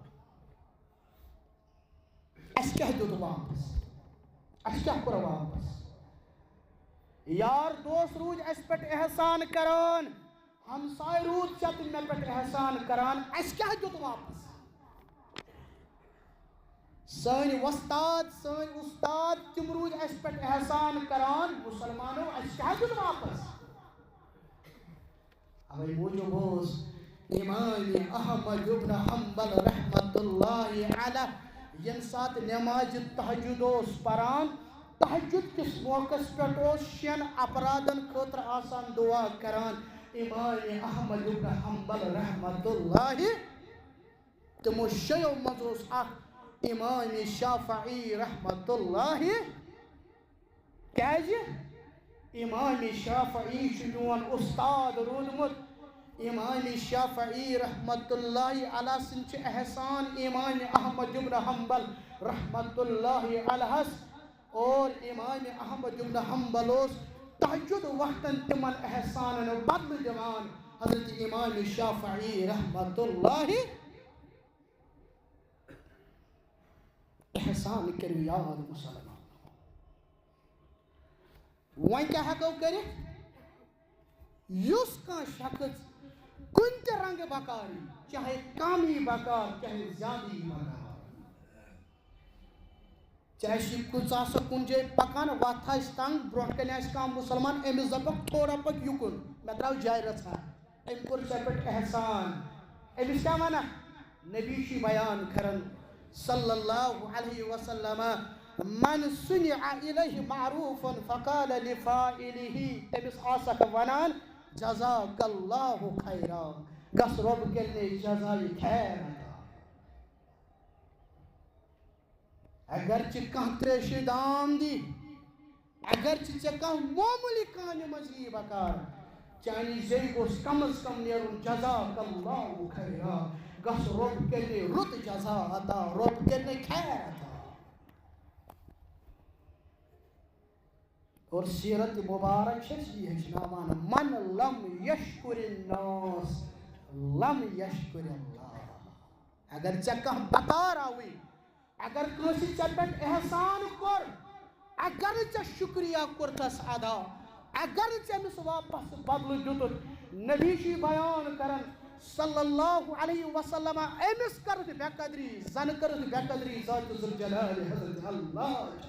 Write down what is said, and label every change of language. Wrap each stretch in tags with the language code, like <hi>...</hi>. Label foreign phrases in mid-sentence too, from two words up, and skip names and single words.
<ks>اَسہِ کیٛاہ دیُت واپس اَسہِ کیٛاہ کوٚر واپس یار دوس روٗدۍ اَسہِ پٮ۪ٹھ احسان کران ہمساے روٗد ژےٚ تہٕ مےٚ پٮ۪ٹھ احسان کران اَسہِ کیٛاہ دیُت واپس سٲنۍ وۄستاد سٲنۍ اُستاد تِم روٗدۍ اَسہِ پٮ۪ٹھ احسان کران مُسلمانو اَسہِ کیٛاہ دیُت واپس اوے موٗجوٗب اوس امام احمد ابن حنبل</ks> <ar>رحمۃ اللہ علیہ</ar> <ks>ییٚمہِ ساتہٕ نٮ۪مازِ تہجُد اوس پران تہجُد کِس موقعس پٮ۪ٹھ اوس 6 اپرادن خٲطرٕ آسان دعا کران امام احمد ابن حنبل</ks> <ar>رحمۃ اللہ</ar> <ks>تِمو 6 منٛز اوس اکھ امام شافعی</ks> <ar>رحمۃ اللہ</ar> <ks>کیٛازِ امام شافعی چھُ میون اُستاد روٗدمُت امام شافعی</ks> <ar>رحمۃ اللہ علیہ</ar> <ks>سٕنٛدۍ چھِ احسان امام احمد ابن حنبل</ks> <ar>رحمۃ اللہ</ar> <ks>علیہس اور امام احمد ابن حنبل اوس تہجُد وقتن تِمن احسانن بدلہٕ دِوان حضرت امام شافعی رحمۃ اللہ احسان کٔرِو یاد مُسلمان وۄنۍ کیٛاہ ہٮ۪کو کٔرِتھ یُس کانٛہہ شخص کُنہِ تہِ رنٛگہٕ بکار چاہے کم یی بکار چاہے زیادٕ یی بکار چاہے کُنہِ آسو کُنہِ جایہِ پکان وتھ آسہِ تنٛگ برونٛٹھ کنہِ آسہِ کانٛہہ مُسلمان أمِس دپکھ تھوڑا پٔکۍ یُکُن مےٚ درٛاو جاے رژھا أمۍ کوٚر ژےٚ پٮ۪ٹھ احسان أمِس کیٛاہ ونکھ نبی چھُے بیان کران</ks> <ar>صلی اللہ علیہ وسلم من صُنِعَ إِلَيْهِ مَعْرُوفٌ فَقَالَ لِفَاعِلِهِ</ar> <ks>تٔمِس آسکھ ونان</ks> <ar>جزاک اللہ خیرا</ar> <ks>گژھ رۄب کٔرِنَے جزایہِ خیر عطا اگرچہ کانٛہہ تریشہِ دام دی اگرچہ ژےٚ کانٛہہ معموٗلی کامہِ منٛز یی بکار چانہِ زیٚیہِ گوٚژھ کم از کم نیرُن</ks> <ar>جزاک اللہ خیرا</ar> <ks>گژھ رۄب کٔرنٕے رُت جزا عطا رۄب کٔرنٕے خیر عطا اور سیرت مبارک چھِ یہِ ہیٚچھناوان</ks> <ar>من لم یشکر الناس لم یشکر اللہ</ar> <ks>اگر ژےٚ کانٛہہ بکاراوٕے اگر کٲنٛسہِ ژےٚ پٮ۪ٹھ احسان کوٚر اگر ژےٚ شُکریہ کوٚرتس ادا اگر ژےٚ أمِس واپس بدلہٕ دیُتُتھ نبی چھُ بیان کران</ks> <ar>صلی اللہ علیہ وسلم</ar> <ks>أمِس کٔرٕتھ بے قدری زن کٔرٕتھ بے قدری ذات ذوالجلال حضرت اللہ</ks>